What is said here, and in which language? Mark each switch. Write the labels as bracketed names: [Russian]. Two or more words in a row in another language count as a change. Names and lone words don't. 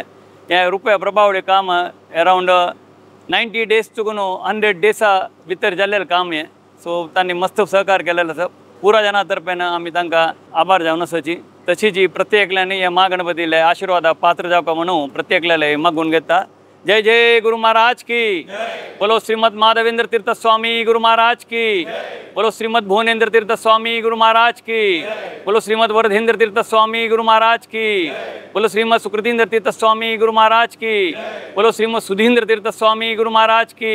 [Konkani] हे रुपया प्रभावळी काम [English] around 90 days [Konkani] चुकून 100 डेसा भितर जाल्लेलें काम हें. सो तांणी मस्त सहकार केलेलो आसा. पुरा जना तर्फेन आमी तांकां आभार जावन आसाची. तशीच प्रत्येकल्यांनी हे महागणपतीले आशिर्वादाक पात्र जावका म्हणून प्रत्येकल्याले मागून घेता. [Hindi] जय जय गुरु महाराज की। बोलो श्रीमद माधवेंद्र तीर्थ स्वामी गुरु महाराज की। बोलो श्रीमद भुवनेंद्र तीर्थ स्वामी गुरु महाराज की। बोलो श्रीमद वरदेंद्र तीर्थ स्वामी गुरु महाराज की। बोलो श्रीमद सुकृतींद्र तीर्थ स्वामी गुरु महाराज की। बोलो श्रीमद सुधींद्र तीर्थ स्वामी गुरु महाराज की।